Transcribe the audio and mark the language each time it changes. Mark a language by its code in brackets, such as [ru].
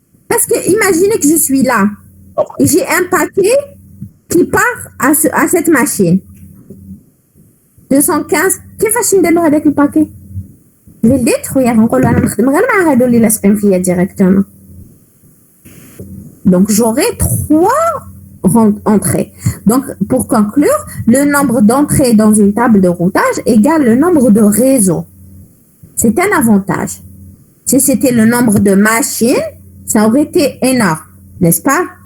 [fr] Parce que imaginez que je suis là. Et j'ai un paquet qui part à cette machine. 215. [ar] كيفاش ندير له هذاك الباكي؟ [fr] Je vais le détruire. [ar] نقول له أنا نخدم غير مع هادو اللي لاصقين فيا directement. [fr] Donc j'aurai 3 entrées. Donc pour conclure, le nombre d'entrées dans une table de routage égale le nombre de réseaux. C'est un avantage. Si c'était le nombre de machines, ça aurait été énorme, n'est-ce pas?